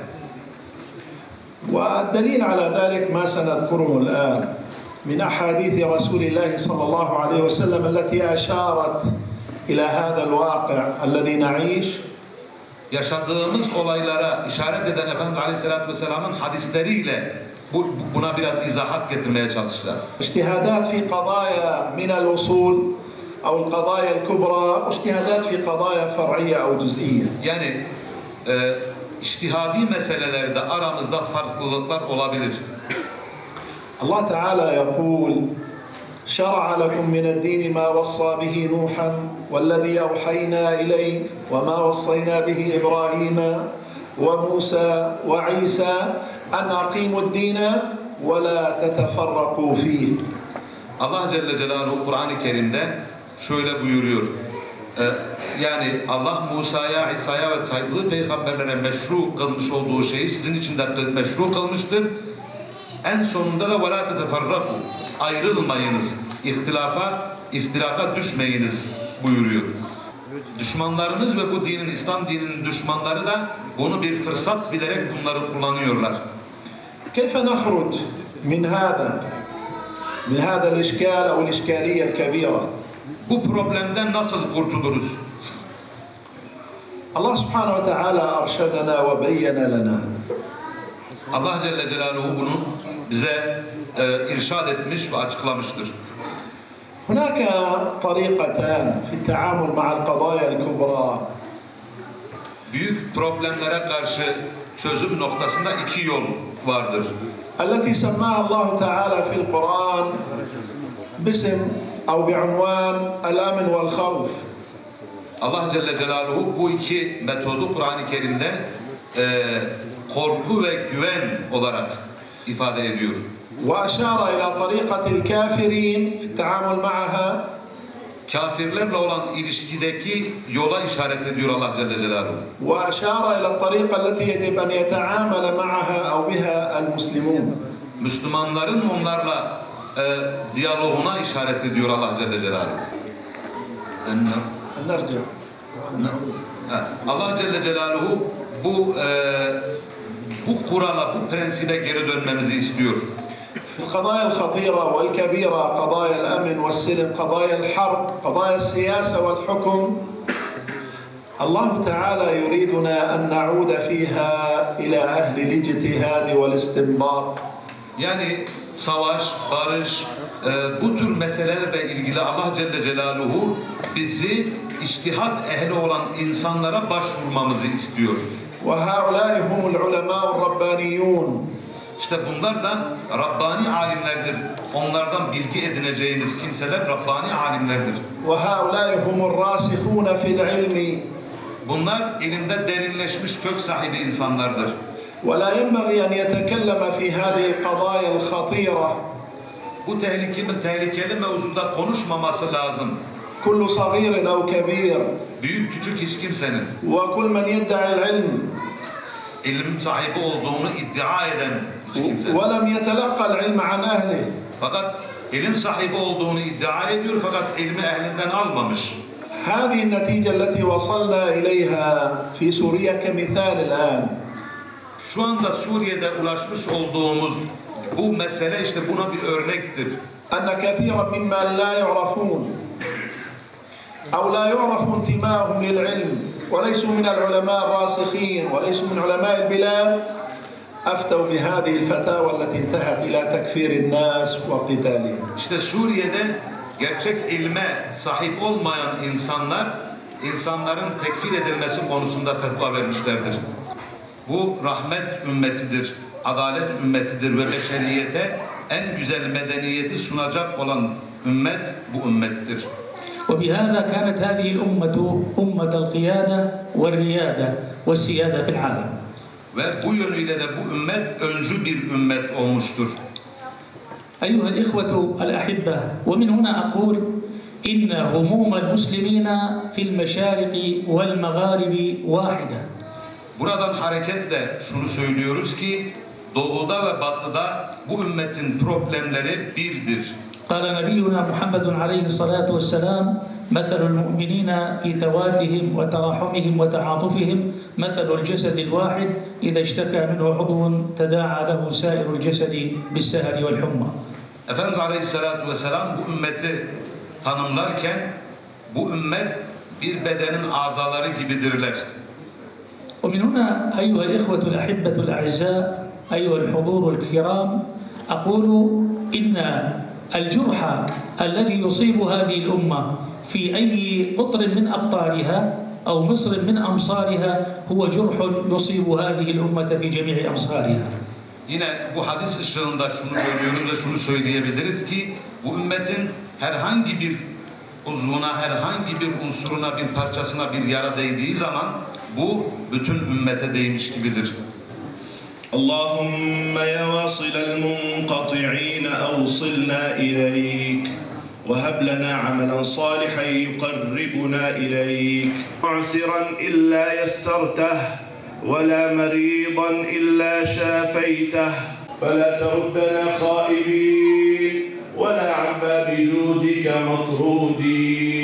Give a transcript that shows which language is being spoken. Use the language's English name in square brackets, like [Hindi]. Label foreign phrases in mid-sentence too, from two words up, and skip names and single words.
[Arabic] والدليل على ذلك ما سنذكره الآن من أحاديث رسول الله صلى الله عليه وسلم التي أشارت إلى هذا الواقع الذي نعيش. [Turkish] Yaşadığımız olaylara işaret eden Efendimiz Aleyhisselatü Vesselam'ın hadisleriyle buna biraz izahat getirmeye çalışacağız. [Arabic] اجتهادات في قضايا من الأصول أو القضايا الكبرى، واجتهادات في قضايا فرعية أو جزئية. [Turkish] Yani içtihadi meselelerde aramızda farklılıklar olabilir. Allah Teala [Arabic] يقول: شرع لكم من الدين ما وصى به نوحا والذي أوحينا إليك وما وصينا به إبراهيم وموسى وعيسى أن أقيموا الدين ولا تتفرقوا فيه. [Turkish] Allah Celle Celaluhu Kur'an-ı Kerim'de şöyle buyuruyor. Yani Allah Musa'ya, İsa'ya ve saydığı peygamberlere meşru kılmış olduğu şeyi sizin için de meşru kılmıştır. En sonunda da [Arabic] وَلَا تَتَفَرَّقُوا, [Turkish] ayrılmayınız, iftiraka düşmeyiniz buyuruyor. Düşmanlarınız ve bu dinin, İslam dininin düşmanları da bunu bir fırsat bilerek bunları kullanıyorlar. [Arabic] كيف نخرج من هذا الإشكال أو الإشكالية الكبيرة؟ [Turkish] Bu problemden nasıl kurtuluruz? [Arabic] الله سبحانه وتعالى أرشدنا وبين لنا [Turkish] Allah Celle Celaluhu bunu bize irşad etmiş ve açıklamıştır. [Arabic] هناك طريقتان في التعامل مع القضايا الكبرى. [Turkish] Büyük problemlere karşı çözüm noktasında iki yol vardır. [Arabic] التي سماها الله تعالى في القرآن باسم أو بعنوان الأمن والخوف. [Turkish] Allah Celle Celaluhu bu iki metodu Kur'an-ı Kerim'de korku ve güven olarak ifade ediyor. [Arabic] وأشار إلى طريقة الكافرين في التعامل معها. [Turkish] Kafirlerle olan ilişkideki yola işaret ediyor Allah Celle Celaluhu. [Arabic] وأشار إلى الطريقة التي يجب أن يتعامل معها أو بها المسلمون. [Turkish] Müslümanların onlarla diyaloğuna işaret ediyor Allah Celle Celaluhu. [Arabic] نرجع. [Turkish] Allah Celle Celaluhu bu kurala, bu prensibe geri dönmemizi istiyor. [Arabic] في القضايا الخطيرة والكبيرة قضايا الأمن والسلم قضايا الحرب قضايا السياسة والحكم الله تعالى يريدنا أن نعود فيها إلى أهل الاجتهاد والاستنباط. [Turkish] Yani savaş, barış, bu tür meselelerle ilgili Allah Celle Celaluhu bizi içtihat ehli olan insanlara başvurmamızı istiyor. [Arabic] وهؤلاء هم العلماء الربانيون. [Turkish] İşte bunlar da Rabbani alimlerdir. Onlardan bilgi edineceğimiz kimseler Rabbani alimlerdir. [Arabic] وهؤلاء هم الراسخون في العلم. [Turkish] Bunlar ilimde derinleşmiş kök sahibi insanlardır. [Arabic] ولا ينبغي أن يتكلم في هذه القضايا الخطيرة [Turkish] Bu tehlikeli mevzuda konuşmaması lazım. [Arabic] كل صغير أو كبير [Turkish] Büyük küçük hiç kimsenin [Arabic] وكل من يدعي العلم [Turkish] ilim sahibi olduğunu iddia eden hiç kimsenin. [Arabic] ولم يتلقى العلم عن أهله. [Turkish] Fakat ilim sahibi olduğunu iddia ediyor fakat ilmi ehlinden almamış. [Arabic] هذه النتيجة التي وصلنا إليها في سوريا كمثال الآن. [Turkish] Şu anda Suriye'de ulaşmış olduğumuz bu mesele işte buna bir örnektir. [Arabic] أن كثيرا ممن لا يعرفون أو لا يعرف انتمائهم للعلم وليسوا من العلماء الراسخين وليسوا من علماء البلاد أفتوا بهذه الفتاوى التي انتهت إلى تكفير الناس وقتالهم. [Turkish] İşte Suriye'de gerçek ilme sahip olmayan insanların tekfir edilmesi konusunda fetva vermişlerdir. Bu rahmet ümmetidir, adalet ümmetidir ve beşeriyete en güzel medeniyeti sunacak olan ümmet bu ümmettir. [Arabic] وبهذا كانت هذه الأمة أمة القيادة والريادة والسيادة في العالم. [Turkish] Ve bu yönüyle de bu ümmet öncü bir ümmet olmuştur. [Arabic] أيها الإخوة الأحبة، ومن هنا أقول إن هموم المسلمين في المشارق والمغارب واحدة. [Turkish] Buradan hareketle şunu söylüyoruz ki doğuda ve batıda bu ümmetin problemleri birdir. [Arabic] قال نبينا محمد عليه الصلاة والسلام: مثل المؤمنين في توادهم وتراحمهم وتعاطفهم مثل الجسد الواحد إذا اشتكى منه عضو تداعى له سائر الجسد بالسهر والحمى. [Turkish] Efendimiz Aleyhisselatü Vesselam bu ümmeti tanımlarken bu ümmet bir bedenin azaları gibidirler. [Arabic] ومن هنا أيها الإخوة الأحبة الأعزاء، أيها الحضور الكرام، أقول إن الجرح الذي يصيب هذه الأمة في أي قطر من أقطارها أو مصر من أمصارها هو جرح يصيب هذه الأمة في جميع أمصارها. [Turkish] Yine bu hadis ışığında şunu görüyoruz ve şunu söyleyebiliriz ki bu ümmetin herhangi bir uzvuna, herhangi bir unsuruna, bir parçasına bir yara değdiği zaman bu bütün ümmete değmiş gibidir. [Arabic] اللهم يا واصل المنقطعين أوصلنا إليك وهب لنا عملا صالحا يقربنا إليك معسرا إلا يسرته ولا مريضا إلا شافيته فلا تردنا خائبين ولا عن باب جودك مطرودين